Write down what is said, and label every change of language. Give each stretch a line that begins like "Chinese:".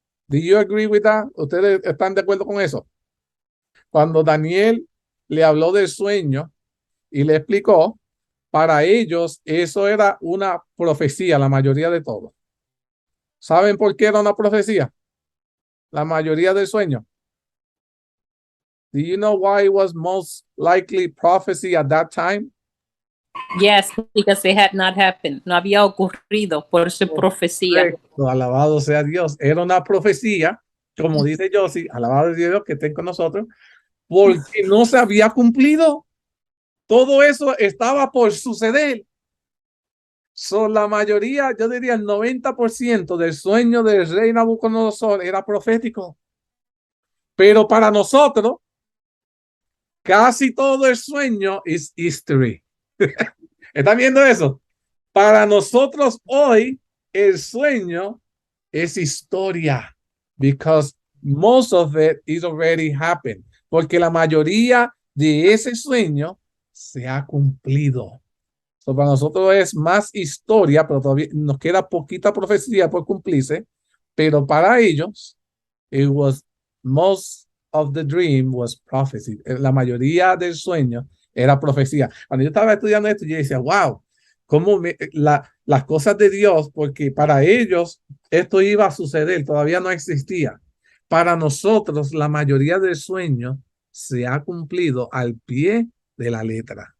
English: Do you agree with that?
Spanish: ¿Ustedes están de acuerdo con eso? Cuando Daniel le habló del sueño y le explicó, para ellos eso era una profecía, la mayoría de todo. ¿Saben por qué era una profecía? La mayoría del sueño.
English: Do you know why it was most likely prophecy at that time? Yes, because it had not happened.
Spanish: No había ocurrido por su profecía. Alabado sea Dios. Era una profecía, como dice Josie, alabado sea Dios que estén con nosotros, porque no se había cumplido. Todo eso estaba por suceder. La mayoría, yo diría el 90% del sueño del rey Nabucodonosor era profético. Pero para nosotros, casi todo el sueño es history. ¿Están viendo eso? Para nosotros hoy, el sueño es historia.
English: Because most of it is already happened.
Spanish: Porque la mayoría de ese sueño se ha cumplido. Para nosotros es más historia, pero todavía nos queda poquita profecía por cumplirse. Pero para ellos,
English: it was most of the dream was prophecy.
Spanish: La mayoría del sueño era profecía. Cuando yo estaba estudiando esto, yo decía, wow, cómo las cosas de Dios, porque para ellos esto iba a suceder, todavía no existía. Para nosotros, la mayoría del sueño se ha cumplido al pie de la letra.